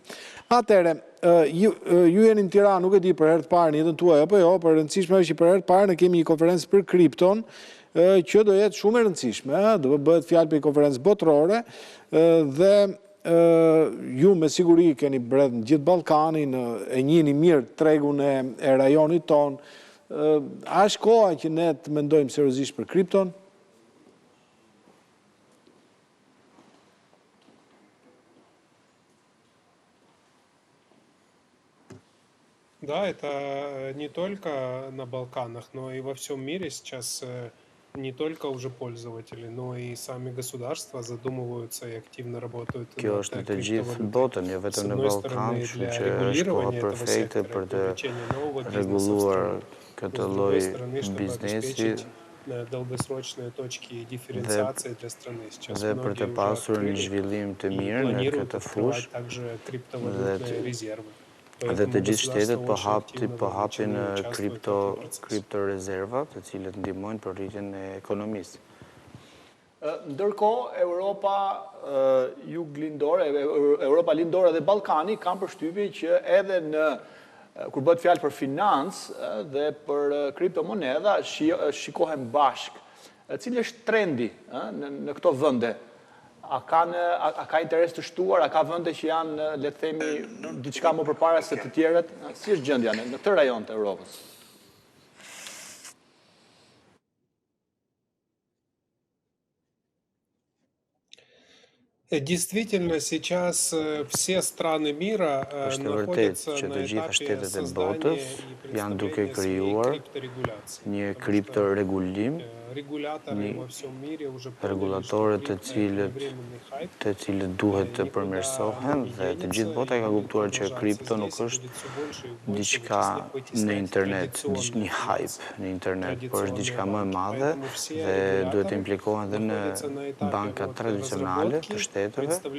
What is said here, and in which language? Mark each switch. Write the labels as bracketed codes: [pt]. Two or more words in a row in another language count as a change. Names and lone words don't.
[sq] Atëherë, ju jeni në Tiranë, nuk e di për herë të parë në jetën tuaj apo jo, por e rëndësishme është që për herë të parë ne kemi një konferencë për kripton, që do jetë shumë e rëndësishme, do bëhet fjalë për një konferencë botërore dhe ju me siguri keni bredh në gjithë Ballkanin, e njihni mirë tregun e rajonit ton. A është koha që ne të mendojmë seriozisht për kripton? [ru] Да, это не только на Балканах, но и во всем мире сейчас не только уже пользователи, но и сами государства задумываются и активно работают над криптовалютами. С одной стороны, для регулирования этого сектора, привлечения нового бизнеса, с другой стороны, чтобы обеспечить долгосрочные точки дифференциации для страны. Сейчас многие уже планируют открывать также криптовалютные резервы. [sq] Dhe të gjithë shtetet po hapin kripto rezerva, të cilët ndihmojnë për rritjen e ekonomisë. Ndërkohë, Europa juglindore, Europa lindore dhe Ballkani kanë përshtypjen që edhe kur bëhet fjalë për financë dhe për kriptomoneda, shikohen bashk. Cili është trendi në këto vende? A ka interes të shtuar, a ka vende që janë, le të themi, diçka më përpara se të tjerët? Si është gjendja në këtë rajon të Europës? [ru] Действительно, сейчас все страны мира находятся на этапе создания и представления крипторегуляции. [sq] Një kriptoregullim, regulatorët të cilët duhet të përmirësohen dhe të gjithë bota ka kuptuar që kripto nuk është diçka në internet, një hype në internet, por është diçka më e madhe dhe duhet të implikohen edhe në bankat tradicionale të shteteve.